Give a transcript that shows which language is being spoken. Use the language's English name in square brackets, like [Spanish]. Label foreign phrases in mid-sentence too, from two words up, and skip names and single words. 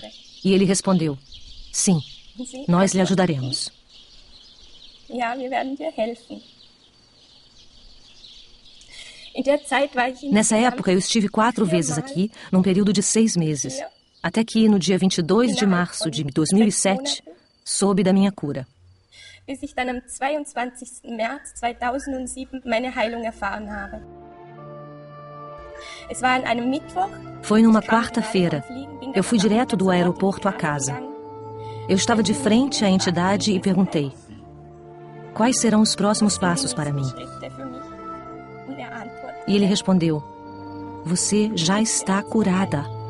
[Portuguese] E ele respondeu: sim, nós lhe ajudaremos. Nessa época, eu estive 4 vezes aqui, num período de 6 meses, até que, no dia 22 de março de 2007, soube da minha cura. [German] Bis ich dann am 22. März 2007 meine Heilung erfahren habe. Es war an einem Mittwoch. [Portuguese] Foi numa quarta-feira. Eu fui direto do aeroporto à casa. Eu estava de frente à entidade e perguntei: quais serão os próximos passos para mim? E ele respondeu: você já está curada.